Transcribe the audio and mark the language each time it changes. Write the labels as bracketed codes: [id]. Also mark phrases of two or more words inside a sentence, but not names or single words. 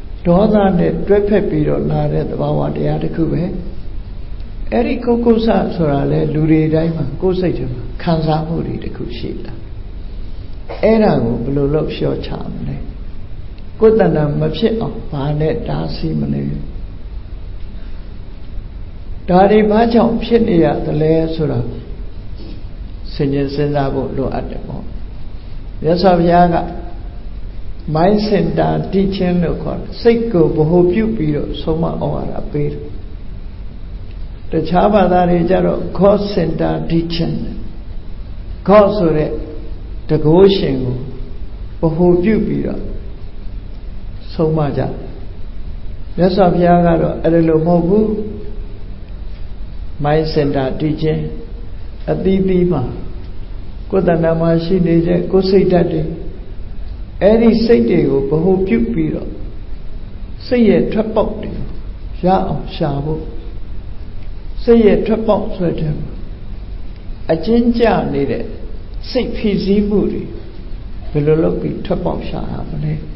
[my] ဒေါသနဲ့တွဲဖက်ပြီးတော့လာတဲ့သဘာဝတရားတစ်ခုပဲအဲ့ဒီကိုယ်ကုသဆိုတာလေလူတွေတိုင်းမှာကိုယ်စိတ်ထဲမှာခံစားမှုတွေတစ်ခုရှိတာအဲ့ဒါကိုဘယ်လိုလုပ်လျှော့ချမလဲကိုယ်တဏ္ဍာမဖြစ်အောင်ဘာနဲ့တားဆီးမလဲ ဒါတွေဘာကြောင့်ဖြစ်နေရသလဲဆိုတာစဉ်းကျင်စဉ်းစားဖို့လိုအပ်တယ် ပေါ့မြတ်စွာဘုရားက [en] mind center teaching [my] လို့ခေါ်တယ်စိတ်ကိုဗဟိုပြုပြီးတော့ဆုံးမအောင်ရတာပေးတယ်တခြားဘာသာတွေကြတော့ [en] God center teaching [my] God ဆိုတဲ့တကုရှင်ကိုဗဟိုပြုပြီးတော့ဆုံးမကြမြတ်စွာဘုရားကတော့အဲ့ဒါလိုမဟုတ်ဘူး [en] mind center teaching [my] အသီးသီးမှာကိုယ်တဏ္ဍာမှာရှိနေတဲ့ကိုယ်စိတ်ဓာတ်တွေအဲ့ဒီစိတ်တွေကိုဗဟိုပြုပြီးတော့စိတ်ရဲ့ထွက်ပေါက်တွေရအောင်ရှာဖို့စိတ်ရဲ့ထွက်ပေါက်ဆိုတဲ့အကျဉ်းကျနေတဲ့စိတ်ဖြစ်စည်းမှုတွေဘယ်လိုလုပ်ပြီးထွက်ပေါက်ရှာရမလဲ